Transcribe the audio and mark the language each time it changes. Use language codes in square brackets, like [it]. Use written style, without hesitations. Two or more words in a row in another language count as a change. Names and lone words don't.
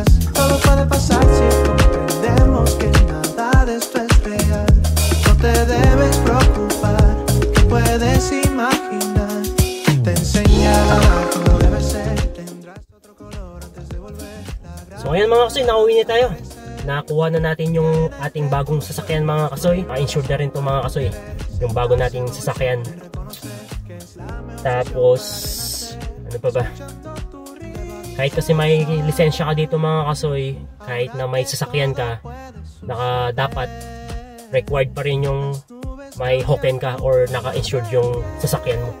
[es] Todo puede pasar si comprendemos que nada de esto es real. No te debes preocupar, que puedes imaginar. Te enseñará cómo debe ser. Tendrás otro color antes de volver a grabar. [tl] So ayan mga kasoy, nakauwi na tayo. Nakakuha na natin yung ating bagong sasakyan mga kasoy. Na-insured na rin itong mga kasoy, yung bago nating sasakyan. Tapos ano pa ba, kahit kasi may lisensya ka dito mga kasoy, kahit na may sasakyan ka, dapat required pa rin yung may hoken ka or naka-insured yung sasakyan mo.